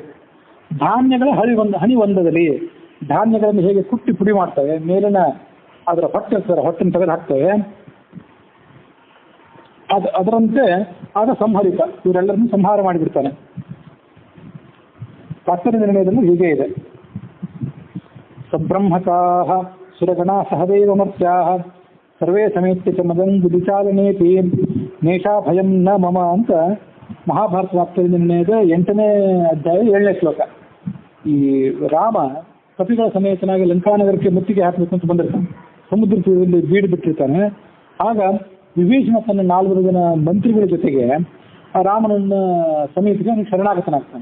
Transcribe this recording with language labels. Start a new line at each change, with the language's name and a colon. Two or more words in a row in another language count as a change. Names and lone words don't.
Kannada: ಧಾನ್ಯಗಳ ಹನಿ ಒಂದದಲ್ಲಿ ಧಾನ್ಯಗಳನ್ನು ಹೇಗೆ ಕುಟ್ಟಿ ಪುಡಿ ಮಾಡ್ತವೆ, ಮೇಲಿನ ಅದರ ಹೊಟ್ಟೆನ ತೆಗೆದು ಹಾಕ್ತವೆ, ಅದರಂತೆ ಆಗ ಸಂಹರಿತ, ಇವರೆಲ್ಲರನ್ನು ಸಂಹಾರ ಮಾಡಿಬಿಡ್ತಾನೆ. ತಾತ್ಪರ್ಯ ನಿರ್ಣಯದಲ್ಲಿ ಹೀಗೆ ಇದೆ.
Sanskrit: ಸಬ್ರಹ್ಮಕಾಃ ಸುರಗಣಾ ಸಹದೇವ ಮರ್ತ್ಯಾಃ ಸರ್ವೇ ಸಮೇತ್ಯ ಚ ಮದಂಬು ವಿಚಾರಣೇತಿ ನೇಷಾ ಭಯಂ ನ ಮಮ
Kannada: ಅಂತ ಮಹಾಭಾರತ ತಾತ್ಪರ್ಯ ನಿರ್ಣಯದ 8ನೇ ಅಧ್ಯಾಯ 7ನೇ ಶ್ಲೋಕ. ಈ ರಾಮ ಕಪಿಗಳ ಸಮೇತನಾಗಿ ಲಂಕಾನಗರಕ್ಕೆ ಮುತ್ತಿಗೆ ಹಾಕಬೇಕು ಅಂತ ಬಂದಿರ್ತಾನೆ, ಸಮುದ್ರ ತೀರದಲ್ಲಿ ಬೀಡು ಬಿಟ್ಟಿರ್ತಾನೆ. ಆಗ ವಿಭೀಷಣ ತನ್ನ 4 ಜನ ಮಂತ್ರಿಗಳ ಜೊತೆಗೆ ಆ ರಾಮನನ್ನ ಸಮೀಪಿಸಿ ಅವನಿಗೆ ಶರಣಾಗತನಾಗ್ತಾನೆ.